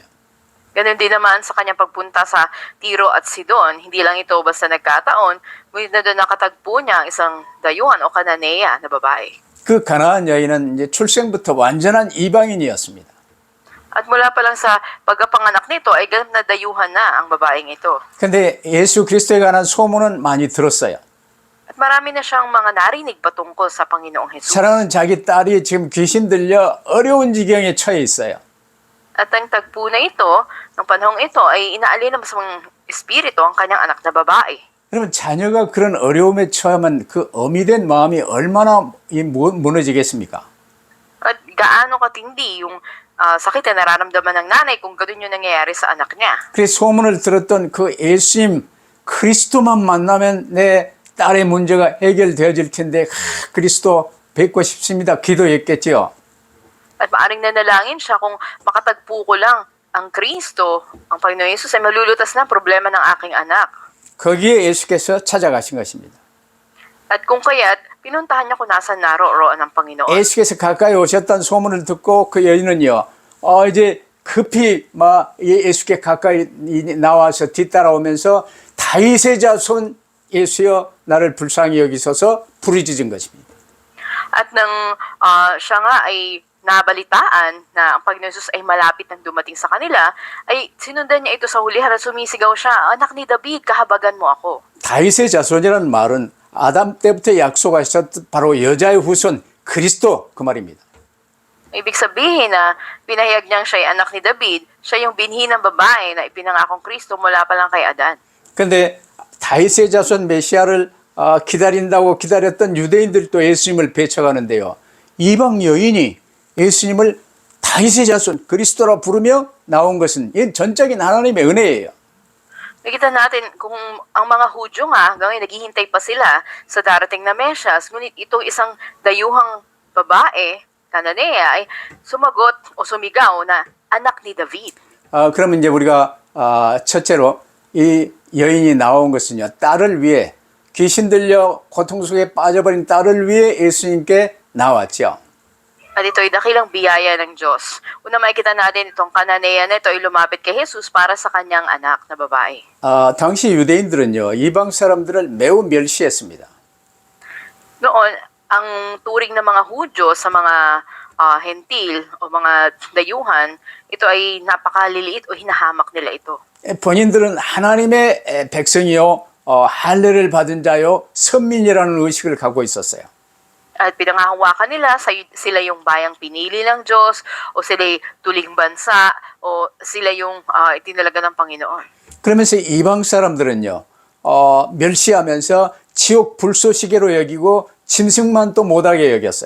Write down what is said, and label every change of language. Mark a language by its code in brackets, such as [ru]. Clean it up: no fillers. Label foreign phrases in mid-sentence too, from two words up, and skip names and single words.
[tl] Ganun din naman sa kanyang pagpunta sa Tiro at Sidon, hindi lang ito basta nagkataon, ngunit na doon nakatagpo niya ang isang dayuhan o Kananea na babae. [ko] 그 가나안 여인은 이제 출생부터 완전한 이방인이었습니다. [tl] At mula pa lang sa pagkapanganak nito ay ganap na dayuhan na ang babaeng ito. [ko] 근데 예수 그리스도에 관한 소문은 많이 들었어요. [tl] At marami na siyang mga narinig patungkol sa Panginoong Jesus. [ko] 사랑하는 자기 딸이 지금 귀신 들려 어려운 지경에 처해 있어요. [tl] At ang tagpo na ito, ng panahong ito, ay inaalin ng masamang espiritu ang kanyang anak na babae. [ko] 여러분 자녀가 그런 어려움에 처하면 그 어미 된 마음이 얼마나 무너지겠습니까? [tl] At gaano katindi yung sakit na nararamdaman ng nanay kung gano'n yung nangyayari sa anak niya. [ko] 그래서 소문을 들었던 그 예수님 그리스도만 만나면 내 딸의 문제가 해결되어질 텐데 그리스도 뵙고 싶습니다. 기도했겠지요. [tl] At maaring nanalangin siya kung makatagpo ko lang ang Kristo, ang Panginoon Yesus ay malulutas na ang problema ng aking anak. [ko] 거기에 예수께서 찾아가신 것입니다. [tl] At kung kaya't, pinuntahan niya kung nasan naroroon ang Panginoon. [ko] 예수께서 가까이 오셨다는 소문을 듣고 그 여인은요, 이제 급히 예수께 가까이 나와서 뒤따라오면서 다윗의 자손 예수여 나를 불쌍히 여기소서 부르짖은 것입니다. [tl] At nang siya nga ay nabalitaan na ang Panginoon Jesus ay malapit nang dumating sa kanila, ay sinundan niya ito sa hulihan at sumisigaw siya, "Anak ni David, kahabagan mo ako." [ko] 다윗의 자손이라는 말은 아담 때부터 약속하셨던 바로 여자의 후손 그리스도 그 말입니다. [tl] Ibig sabihin na pinahayag niyang siya ay anak ni David, siya yung binhi ng babae na ipinangakong Kristo mula pa lang kay Adan. [ko] 그런데 다윗의 자손 메시아를 기다린다고 기다렸던 유대인들도 예수님을 배척하는데요. 이방 여인이 예수님을 다윗의 자손 그리스도라 부르며 나온 것은 이 전적인 하나님의 은혜예요. [tl] Nakita natin kung ang mga Hudyo nga hanggang naghihintay pa sila sa darating na Mesyas, ngunit itong isang dayuhang babae, Kananea, ay sumagot o sumigaw na anak ni David. [ko] 그러면 이제 우리가 첫째로 이 여인이 나온 것은요. 딸을 위해 귀신 들려 고통 속에 빠져버린 딸을 위해 예수님께 나왔죠. [tl] At ito'y dakilang biyaya ng Diyos. Una makikita natin itong Kananea na ito ay lumapit kay Jesus para sa kanyang anak na babae. [ko] 당시 유대인들은요. 이방 사람들을 매우 멸시했습니다. [tl] Noon, ang turing ng mga Hudyo sa mga hentil o mga dayuhan, ito ay napakaliliit o hinahamak nila ito. [ko] 본인들은 하나님의 백성이요. 할례를 받은 자요. 선민이라는 의식을 갖고 있었어요. [tl] At pinangahawakan nila sila yung bayang pinili ng Diyos o sila'y tuling bansa o sila yung itinalaga ng Panginoon. [ko] 그러면서 이방 사람들은요. 멸시하면서 지옥 불쏘시개로 여기고 짐승만 또 못하게 여겼어요.